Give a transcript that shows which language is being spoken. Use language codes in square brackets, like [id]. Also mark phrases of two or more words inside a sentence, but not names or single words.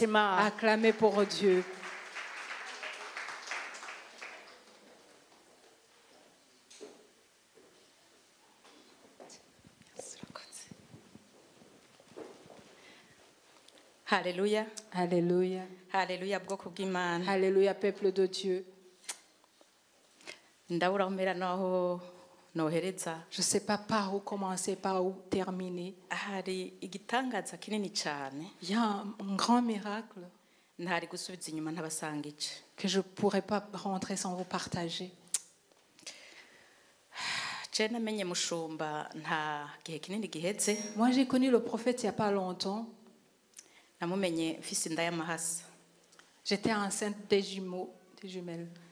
[fr] Acclamez pour Dieu. Alléluia. Alléluia. Alléluia, [rn] bwoko bw'Imana. [fr] Alléluia, peuple de Dieu. [rn] Ndawuramera naho nohereza. [fr] Je sais pas par où commencer, par où terminer. [rn] Hari igitangaza kinini cyane. [fr] Il y a un grand miracle. [rn] Ntari gusubiza inyuma ntabasangije. [fr] Que je pourrais pas rentrer sans vous partager. Moi j'ai connu le prophète il y a pas longtemps. J'étais enceinte des jumeaux, des jumelles.